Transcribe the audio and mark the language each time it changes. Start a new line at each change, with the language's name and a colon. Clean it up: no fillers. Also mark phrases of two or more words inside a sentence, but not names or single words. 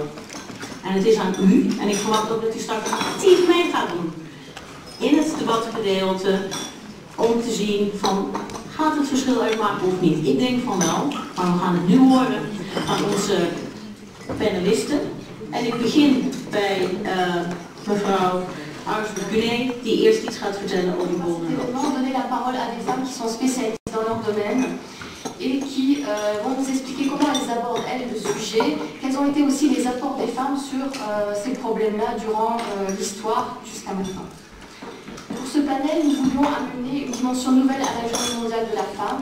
Dutch: En het is aan u, en ik verwacht ook dat u straks actief mee gaat doen in het debatgedeelte, om te zien van, gaat het verschil uitmaken of niet? Ik denk van wel, maar we gaan het nu horen van onze panelisten. En ik begin bij mevrouw Ars-Gunet, die eerst iets gaat vertellen over Golden Rose.
French: Donner la parole à des femmes qui sont spécialisées dans leur domaine et qui vont nous expliquer comment elles abordent, elles, le sujet, quels ont été aussi les apports des femmes sur ces problèmes-là durant l'histoire jusqu'à maintenant. Pour ce panel, nous voulions amener une dimension nouvelle à la Journée mondiale de la femme.